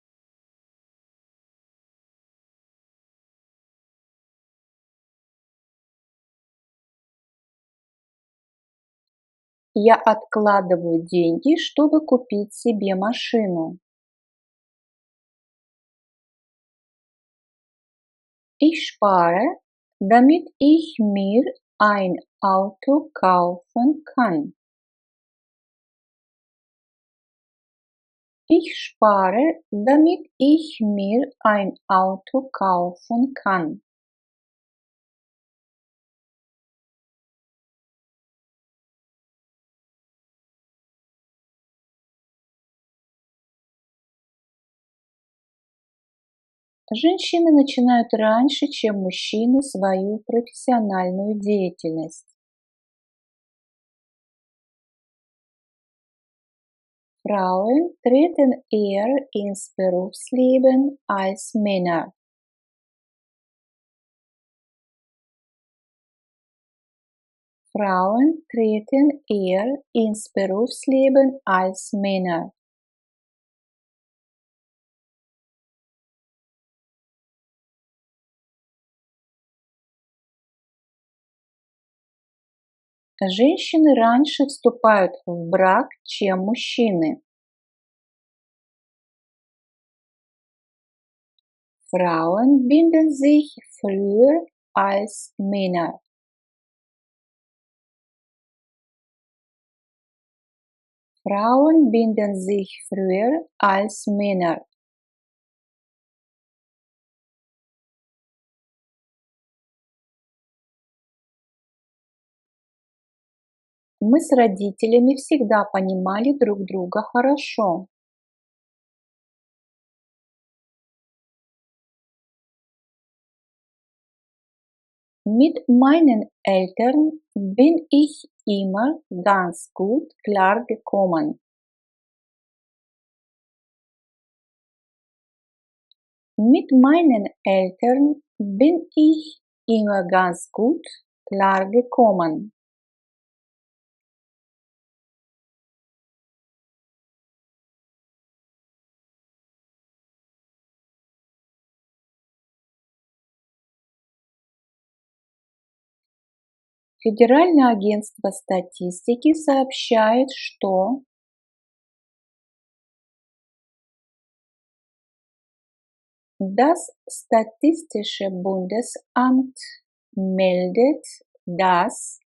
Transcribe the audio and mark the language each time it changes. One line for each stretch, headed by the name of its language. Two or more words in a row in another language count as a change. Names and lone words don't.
Russian: Я откладываю деньги, чтобы купить себе машину.
German: Ich spare, damit ich mir ein Auto kaufen kann. Ich spare, damit ich mir ein Auto kaufen kann.
Russian: Женщины начинают раньше, чем мужчины, свою профессиональную деятельность.
German: Frauen treten eher ins Berufsleben als Männer. Frauen treten eher ins Berufsleben als Männer.
Russian: Женщины раньше вступают в брак, чем мужчины.
German: Frauen binden sich früher als Männer. Frauen binden sich früher als Männer.
Russian: Мы с родителями всегда понимали друг друга хорошо.
German: Mit meinen Eltern bin ich immer ganz gut klargekommen. Mit meinen Eltern bin ich immer ganz gut klargekommen.
Russian: Федеральное агентство статистики сообщает, что
German: das Statistische Bundesamt meldet, dass